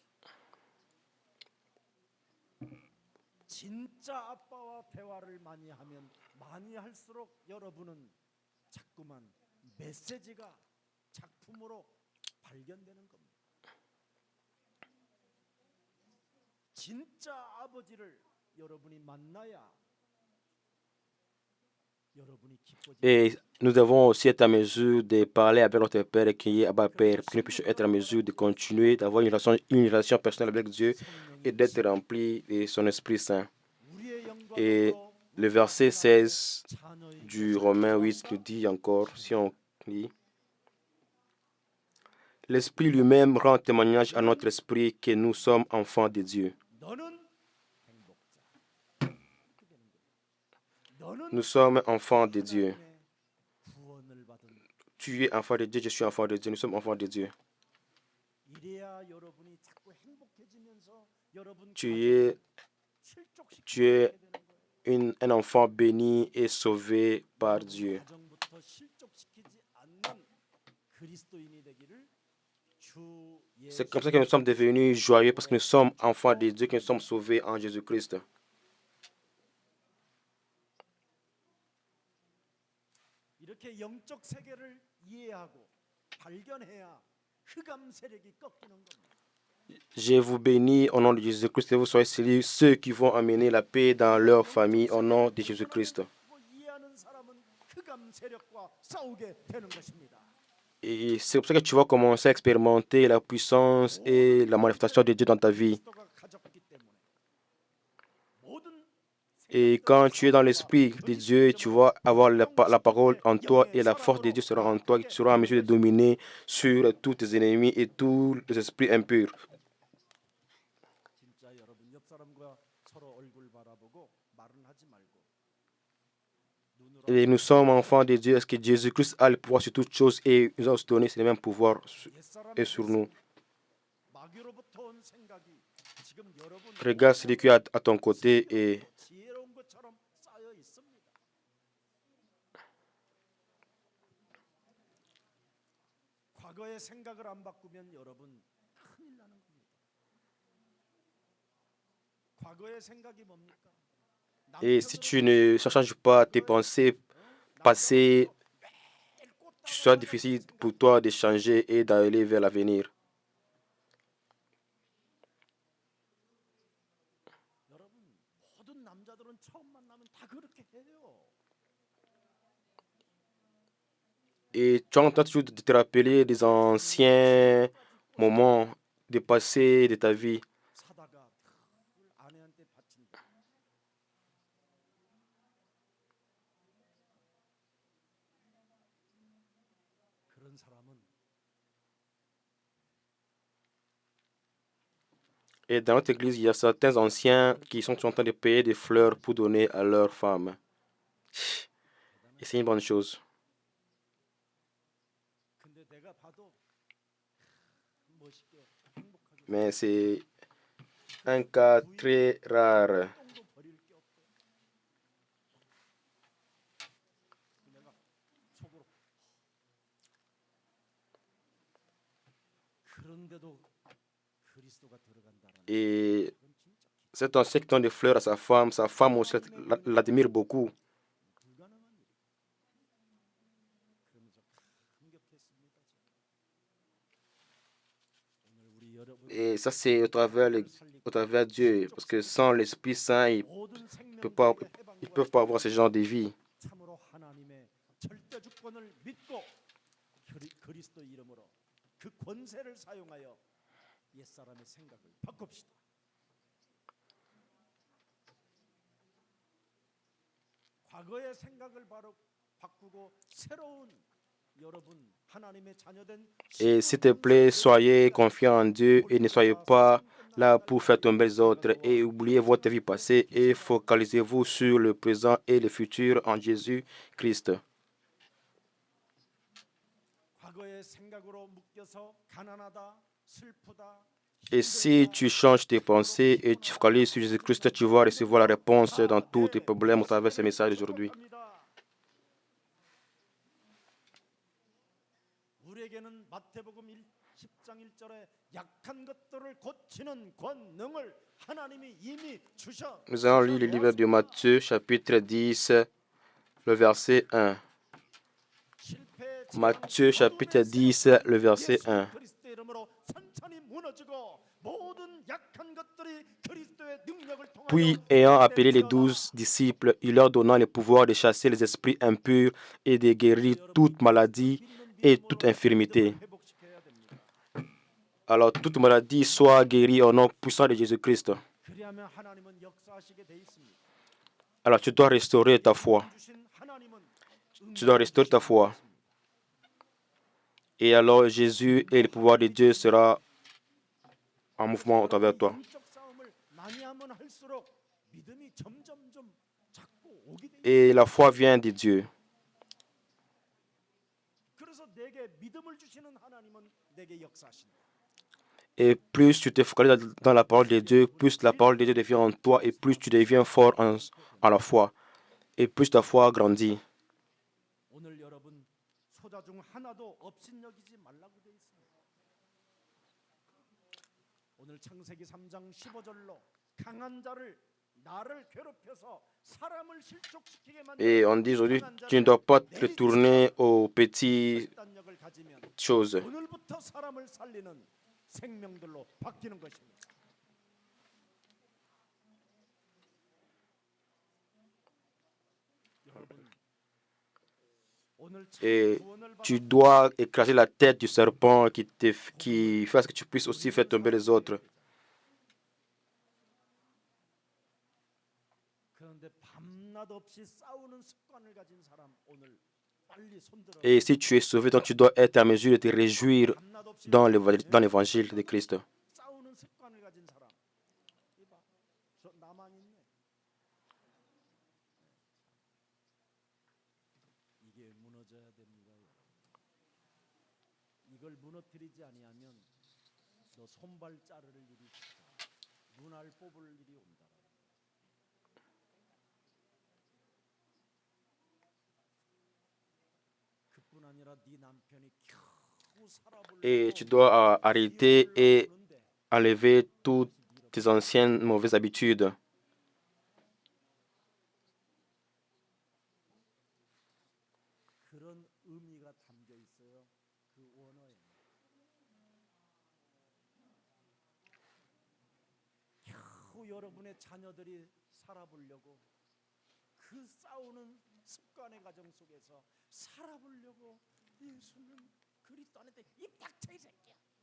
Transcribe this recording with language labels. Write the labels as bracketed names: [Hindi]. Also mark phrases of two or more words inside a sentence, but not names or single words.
[Korean] 진짜 아빠와 대화를 많이 하면 많이 할수록 여러분은 자꾸만 메시지가 작품으로 발견되는 겁니다. 진짜 아버지를 여러분이 만나야 여러분이 기뻐지는 [French] Et nous devons aussi être à mesure de parler avec notre Père qui est Abba Père, pour que nous puissions être à mesure de continuer d'avoir une relation personnelle avec Dieu et d'être remplis de son Esprit Saint. [Korean] 우리의 [French] Et [Korean] 영광으로 [French] le verset 16 [Korean] 자녀의 [French] du Romain 8 nous dit encore, si on lit, l'Esprit lui-même rend témoignage à notre esprit que nous sommes enfants de Dieu. [Korean] 너는 행복자. 이렇게 되는 거예요. 너는 [French] Nous sommes enfants de Dieu. [Korean] 하나님의 구원을 받은 [French] Tu es enfant de Dieu, je suis enfant de Dieu, nous sommes enfants de Dieu. [Korean] 이래야 여러분이 자꾸 행복해지면서 여러분 [French] Tu es [Korean] 실족시키게 되는 거예요. [French] un enfant béni et sauvé par Dieu. [Korean] 가정부터 실족시키지 않는 그리스도인이 되기를 주 [French] C'est [Korean] 예수 [French] comme ça que nous sommes devenus joyeux parce que nous sommes enfants de Dieu, que nous sommes sauvés en Jésus-Christ. [Korean] 이렇게 영적 세계를 이해하고 발견해야 흑암 세력이 꺾이는 겁니다. [French] Je vous bénis au nom de Jésus-Christ, que vous soyez ceux qui vont amener la paix dans leur famille au nom de Jésus-Christ. [Korean] 그거 이해하는 사람은 흑암 세력과 싸우게 되는 것입니다. [French] Et c'est pour ça que tu vas commencer à expérimenter la puissance et la manifestation de Dieu dans ta vie. [Korean] 그리스도가 가졌기 때문에 모든 [French] Et quand tu es dans l'esprit de Dieu, tu vas avoir la parole en toi et la force de Dieu sera en toi. Tu seras en mesure de dominer sur tous tes ennemis et tous les esprits impurs. [Korean] 진짜 여러분 옆 사람과 서로 얼굴 바라보고 말은 하지 말고 눈으로 [French] Et nous sommes enfants de Dieu. Est-ce que Jésus-Christ a le pouvoir sur toutes choses et nous a aussi donné ces mêmes pouvoirs et sur nous? [Korean] 마귀로부터 온 생각이 지금 여러분 [French] Regarde celui qui est à ton côté et [Korean] 지혜로운 것처럼 쌓여 있습니다. 과거의 생각을 안 바꾸면 여러분 큰일 나는 겁니다. 과거의 생각이 뭡니까? [French] Et si tu ne changes pas tes pensées passées, ce sera difficile pour toi de changer et d'aller vers l'avenir. [Korean] 여러분 모든 남자들은 처음 만나면 다 그렇게 해요. [French] Et tu entends toujours de te rappeler des anciens moments du passé de ta vie. [Korean] 사다가 늘 아내한테 바친다. 그런 사람은 [French] Et dans notre église, il y a certains anciens qui sont en train de payer des fleurs pour donner à leurs femmes. Et c'est une bonne chose. [Korean] 근데 내가 봐도 멋있게 행복하게 [French] Mais c'est un cas très rare. [Korean] 똥도 버릴 게 없대. 내가 속으로 그런데도 그리스도가 들어간다라는 [French] Et [Korean] 건 진짜 [French] cet ancien qui donne des fleurs à sa femme aussi l'admire beaucoup. [Korean] 불가능한 일이에요. 그러면서 감격했습니다. 오늘 우리 여러분 [French] Et ça, c'est au travers de Dieu. Parce que sans l'Esprit Saint, [Korean] 모든 [French] ils peuvent pas avoir ce genre de vie. [Korean] 참으로 하나님의 절대 주권을 믿고 그리스도 이름으로 그 권세를 사용하여 옛사람의 생각을 바꿉시다. 과거의 생각을 바로 바꾸고 새로운 여러분 하나님의 자녀된 [French] Et s'il te plaît, soyez confiants en Dieu et ne soyez pas là pour faire tomber les autres et oubliez votre vie passée et focalisez-vous sur le présent et le futur en Jésus-Christ. [Korean] 과거의 생각으로 묶여서 가난하다, 슬프다, [French] Et si tu changes tes pensées et tu focalises sur Jésus-Christ, tu vas recevoir la réponse dans tous tes problèmes au travers de ce message d'aujourd'hui. [Korean] 행복합니다. 내게는 마태복음 10장 1절에 약한 것들을 고치는 권능을 하나님이 이미 주셔. [French] Nous allons lire le livre de Matthieu, chapitre 10, le verset 1. Matthieu, chapitre 10, le verset 1. [Korean] 그리스도의 이름으로 산산이 무너지고 모든 약한 것들이 그리스도의 능력을 통하여 [French] Puis, ayant appelé les 12 disciples, il leur donna le pouvoir de chasser les esprits impurs et de guérir toute maladie et toute infirmité. [Korean] 회복시켜야 됩니다. [French] Alors, toute maladie soit guérie au nom puissant de Jésus-Christ. [Korean] 그리하면 하나님은 역사하시게 돼 있습니다. [French] Alors, tu dois restaurer ta foi. [Korean] 주신 하나님은 [French] Tu dois restaurer ta foi. Et alors, Jésus et le pouvoir de Dieu sera en mouvement au travers de toi. [Korean] 영적 싸움을 많이 하면 할수록 믿음이 점점점 자꾸 오게 돼. [French] Et la foi vient de Dieu. [Korean] 그래서 내게 믿음을 주시는 하나님은 내게 역사하신다. [French] Et plus tu te focalises dans la parole de Dieu, plus la parole de Dieu devient en toi et plus tu deviens fort en la foi. Et plus ta foi grandit. [Korean] 오늘 여러분 소자 중 하나도 업신여기지 말라고 돼 있습니다. 오늘 창세기 3장 15절로 강한 자를 나를 괴롭혀서 사람을 실족시키게 만든 [French] Et on dit aujourd'hui, tu ne dois pas te tourner aux petites [Korean] 결단력을 가지면 [French] choses. [Korean] 오늘부터 사람을 살리는 생명들로 바뀌는 것입니다. 여러분 오늘 참 [French] Et [Korean] 구원을 [French] tu [Korean] 받은 [French] dois écraser la tête du serpent qui fasse que tu puisses aussi faire tomber les autres. [Korean] 그런데 밤낮 없이 싸우는 습관을 가진 사람 오늘 빨리 손들어. [French] Et si tu es sauvé, donc tu dois être à mesure de te réjouir [Korean] 밤낮 없이 [French] dans l'évangile de Christ. [Korean] 싸우는 습관을 가진 사람. 이봐, 저 나만 있네. 이게 무너져야 됩니다. 이걸 무너뜨리지 아니하면 너 손발 자를 일이 있다. 눈알 뽑을 일이 온다. 그뿐 아니라 네 남편이 겨우 살아보려고 [French] Et tu dois arrêter et enlever toutes tes anciennes mauvaises habitudes. [Korean] 그런 의미가 담겨 있어요. 그 원어에. 겨우 여러분의 자녀들이 살아보려고 그 싸우는 습관의 과정 속에서 살아보려고 예수는 그리스도 안에 입 닥쳐 이 새끼야.